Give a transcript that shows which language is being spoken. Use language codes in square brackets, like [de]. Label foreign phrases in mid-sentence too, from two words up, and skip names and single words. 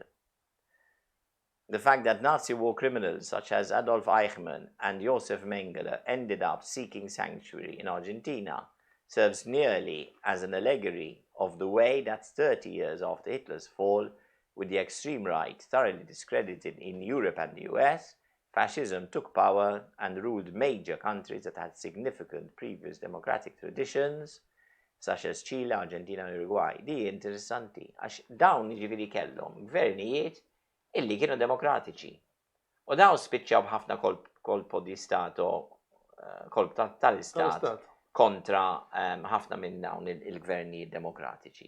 [en] The fact that Nazi war criminals such as Adolf Eichmann and Josef Mengele ended up seeking sanctuary in Argentina serves nearly as an allegory of the way that 30 years after Hitler's fall, with the extreme right thoroughly discredited in Europe and the US, fascism took power and ruled major countries that had significant previous democratic traditions, such as Chile, Argentina and Uruguay. [mt] Di interessanti, għax dawn ġifieri kellhom gvernijiet illi kienu demokratiċi. U dawn spiċċaw b'ħafna [it] kolpo di stato, [mt] kolp tal-istat kontra ħafna minn dawn il-gvernijiet demokratiċi.